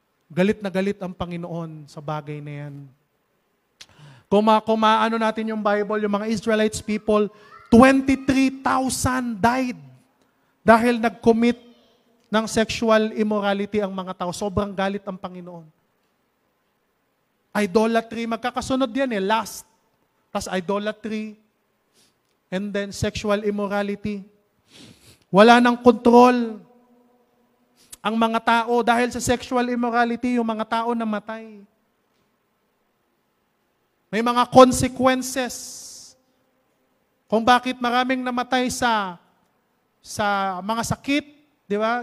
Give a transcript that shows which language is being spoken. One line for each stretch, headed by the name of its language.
Filipino: Galit na galit ang Panginoon sa bagay na yan. Kung maano natin yung Bible, yung mga Israelites people,
English: 23,000 died
Filipino: dahil nag-commit ng sexual immorality ang mga tao. Sobrang galit ang Panginoon. Idolatry, magkakasunod yan eh.
English: Lust,
Filipino: tas
English: idolatry, and then sexual immorality.
Filipino: Wala nang control ang mga tao dahil sa sexual immorality, yung mga tao namatay. May mga consequences kung bakit maraming namatay sa mga sakit, di ba?